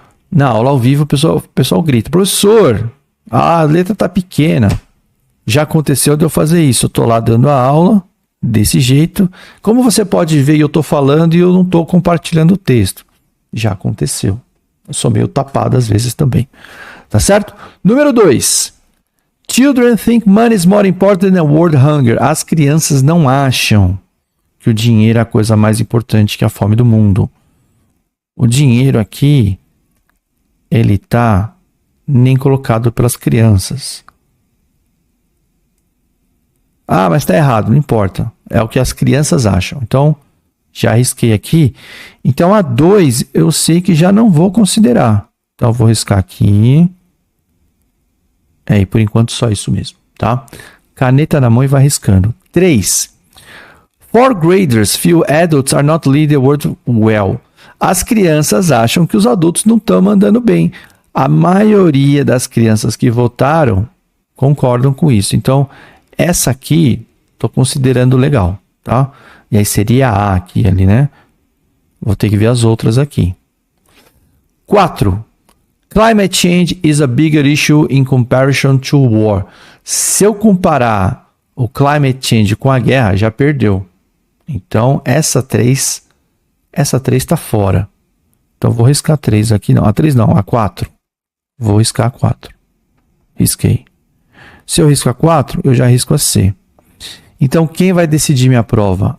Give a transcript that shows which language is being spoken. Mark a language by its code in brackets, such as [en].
[pt] Na aula ao vivo, o pessoal grita: professor, a letra tá pequena. Já aconteceu de eu fazer isso. Eu estou lá dando a aula desse jeito. Como você pode ver, eu estou falando e eu não estou compartilhando o texto. Já aconteceu. Eu sou meio tapado às vezes também. Tá certo? Número 2. [en] Children think money is more important than world hunger. [pt] As crianças não acham que o dinheiro é a coisa mais importante que a fome do mundo. O dinheiro aqui, ele tá nem colocado pelas crianças. Ah, mas está errado, não importa. É o que as crianças acham. Então, já risquei aqui. Então, a 2 eu sei que já não vou considerar. Então, eu vou riscar aqui. E por enquanto só isso mesmo, tá? Caneta na mão e vai riscando. 3. [en] 4th graders feel adults are not leading the world well. [pt] As crianças acham que os adultos não estão mandando bem. A maioria das crianças que votaram concordam com isso. Então, essa aqui, estou considerando legal, tá? E aí seria a aqui, ali, né? Vou ter que ver as outras aqui. 4. [en] Climate change is a bigger issue in comparison to war. [pt] Se eu comparar o climate change com a guerra, já perdeu. Então, essa 3 está fora. Então, vou riscar 3 aqui. Não, a 3 não, a 4. Vou riscar a 4. Risquei. Se eu risco a 4, eu já risco a C. Então, quem vai decidir minha prova?